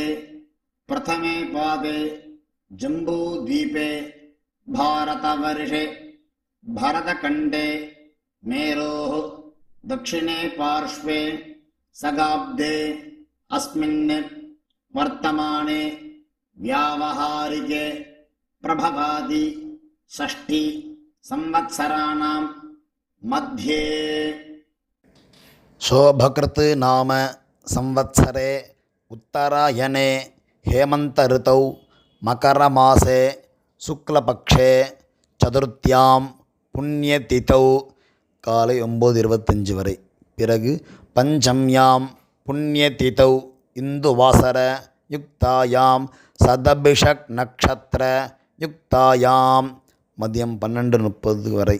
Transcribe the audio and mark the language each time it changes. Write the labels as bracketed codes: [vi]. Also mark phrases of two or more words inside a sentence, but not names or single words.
[sa] प्रथमे पादे जम्बूद्वीपे भारतवर्षे भरतखण्डे मेरोः दक्षिणे पार्श्वे सगाब्दे अस्मिन् वर्तमाने व्यावहारिके प्रभवादि षष्ठी संवत्सराणां मध्ये शोभकृत् नाम संवत्सरे उत्तरायणे हेमन्त ऋतौ मकरमासे शुक्लपक्षे चतुर्थ्यां पुण्यतिथौ [ta] காலை 9:25 வரை. [sa] பிறகு पञ्चम्यां पुण्यतिथौ इन्दुवासर युक्तायां शतभिषक् नक्षत्र युक्तायां [ta] மதியம் 12:30 வரை.